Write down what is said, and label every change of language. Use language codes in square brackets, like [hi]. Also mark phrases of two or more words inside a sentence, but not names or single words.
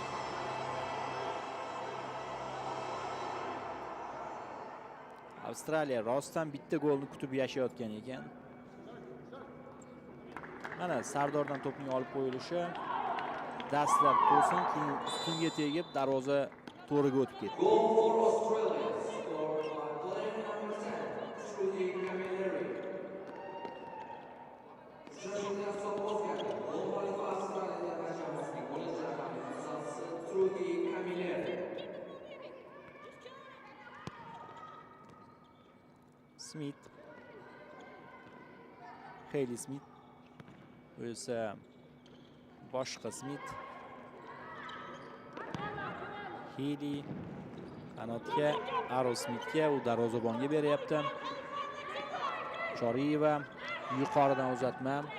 [uz] Avstraliya rostdan bitta golni kutib yashayotgan ekan. Mana Sardordan to'pning olib qo'yilishi. Dastlab to'sin, keyin ustunga tegib darvoza to'riga o'tib ketdi. [en] Goal for Australia, scored by player number 10, Trudy Camilleri. [uz] Uchrashuvda hisob o'zgardi. Gol muallifi Avstraliya terma jamoasining golchi raqamli mutasaddisi Trudy Camilleri. Smith. Hayley Smith. Bu esa boshqa Smith. Hayley qanotga, Aro Smithga, u darvozabonga beryapti. Choriyeva yuqoridan uzatma.